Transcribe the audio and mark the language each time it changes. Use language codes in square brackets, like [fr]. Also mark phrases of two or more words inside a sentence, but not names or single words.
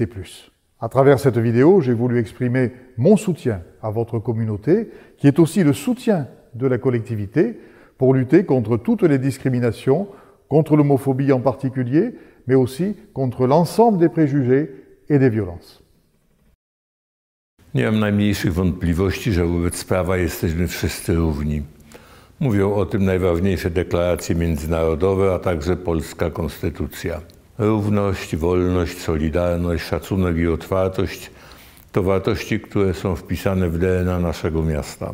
[fr] À travers cette vidéo, j'ai voulu exprimer mon soutien à votre communauté, qui est aussi le soutien de la collectivité pour lutter contre toutes les discriminations, contre l'homophobie en particulier, mais aussi contre l'ensemble des préjugés et des violences. [pl] Nie mam najmniejszych wątpliwości, że wobec prawa jesteśmy wszyscy równi. Mówią o tym najważniejsze deklaracje międzynarodowe, a także polska konstytucja. Równość, wolność, solidarność, szacunek i otwartość to wartości, które są wpisane w DNA naszego miasta.